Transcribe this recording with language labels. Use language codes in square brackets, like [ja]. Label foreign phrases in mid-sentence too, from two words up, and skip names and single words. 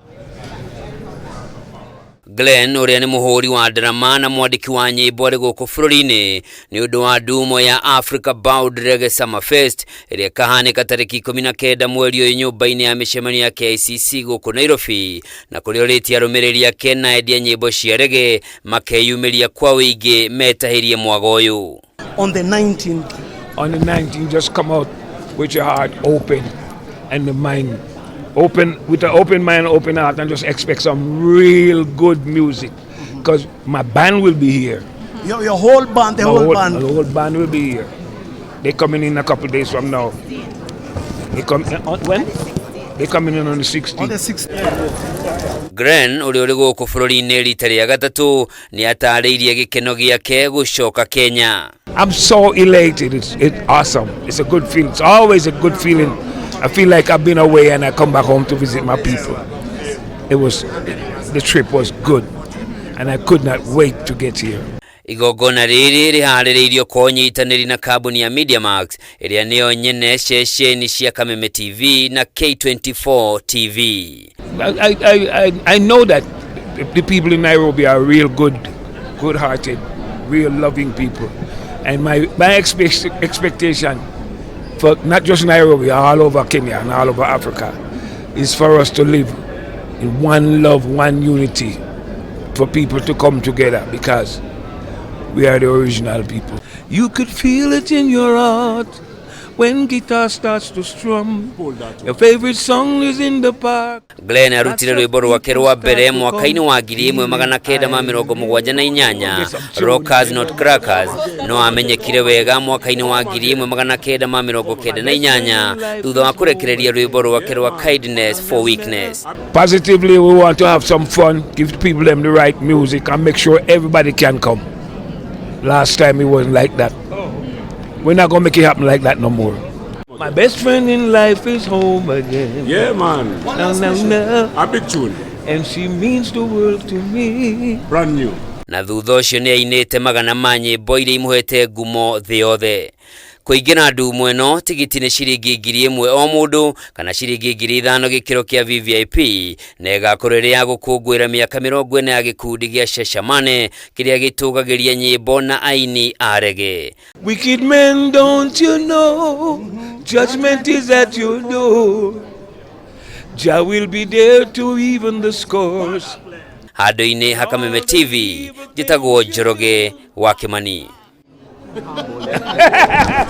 [ki] Glen ũrĩa nĩ mũhũri wa ndarama na mwandĩki wa nyĩmbo arĩ gũkũ bũrũri-inĩ nĩ ũndũ wa ndumo ya Africa Bound Reggae Summer Fest ĩrĩa ĩkahanĩka tarĩki 19 mweri ũyũ nyũmba-inĩ ya mĩcemanio ya KICC gũkũ Nairobi, na kũrĩa arũmĩrĩri ake na endia nyĩmbo cia reggae makeyumiria kwa wĩingĩ metahĩrie mwago ũyũ. [en] On the 19th, just come out with your heart open and the mind open, with an open mind, open heart, and just expect some real good music. Because my band will be here. Your whole band, the whole band? The whole band will be here. They're coming in a couple of days from now. They come when? They're coming in on the 16th. On the 16th. [ki] Glen ũrĩa ũrĩ gũkũ bũrũri-inĩ rita rĩa gatatũ nĩ atarĩirie gĩkeno gĩake gũcoka Kenya. [en] I'm so elated. It's awesome. It's a good feeling. It's always a good feeling. I feel like I've been away and I come back home to visit my people. The trip was good and I could not wait to get here. [ki] Igogona rĩrĩ rĩharĩrĩirio kwa ũnyitanĩri na kambuni ya MediaMax ĩrĩa nĩyo nyene ceceni cia Kameme TV na K24 TV. [en] I know that the people in Nairobi are real good-hearted, real loving people. And my expectation for not just Nairobi, all over Kenya and all over Africa, is for us to live in one love, one unity, for people to come together because we are the original people. You could feel it in your heart when guitar starts to strum. Your favorite song is in the park. [ki] Glen arutire rwĩmbo rwake rwa mbere mwaka-inĩ wa 1978 Rockers Not Crackers, no amenyekire wega mwaka-inĩ wa 1998 thutha wa kũrekereria rwĩmbo rwake rwa Kindness for Weakness. [en] Positively, we want to have some fun, give people them the right music and make sure everybody can come. Last time it wasn't like that. We're not gonna make it happen like that no more. My best friend in life is home again. Yeah, man. A big tune. And she means the world to me. Brand new. [ki] Na thutha ũcio nĩ ainĩte magana ma nyĩmbo iria imũhete ngumo thĩ yothe. Kũingĩra ndumo ĩno tigiti nĩ ciringi 1,000 o mũndũ kana ciringi 5,000 gĩkĩro kĩa VVIP, na ĩgakorwo ĩrĩ ya gũkũngũĩra mĩaka 40 ya gĩkundi gĩa Shashamane kĩrĩa gĩtũgagĩria nyĩmbo na aini a reggae. [en] Wicked men, don't you know, judgment is at your door. Jah will be there to even the scores. [ki] Handũ-inĩ ha Kameme TV, njĩtagwo Njoroge wa Kĩmani.